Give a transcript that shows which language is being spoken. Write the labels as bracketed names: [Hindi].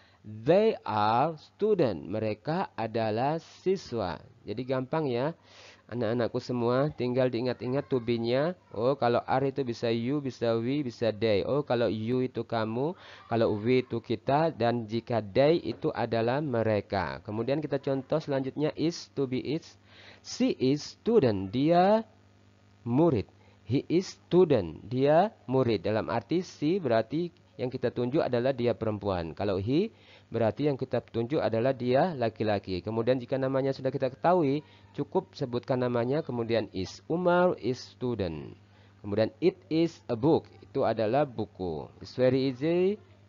[English] They are student, [Indonesian] mereka adalah siswa. Jadi gampang ya. Anak-anakku semua tinggal diingat-ingat to be-nya. Oh, kalau are itu bisa you, bisa we, bisa they. Oh, kalau you itu kamu, kalau we itu kita, dan jika they itu adalah mereka. Kemudian kita contoh selanjutnya is, to be is. [English] She is student, [Indonesian] dia murid. [English] He is student, [Indonesian] dia murid. Dalam arti she berarti yang kita tunjuk adalah dia perempuan. Kalau he berarti yang kita tunjuk adalah dia laki-laki. Kemudian jika namanya sudah kita ketahui, cukup sebutkan namanya, kemudian is. [English] Umar is student. Kemudian it is a book, [Indonesian] itu adalah buku. [English] It's very easy.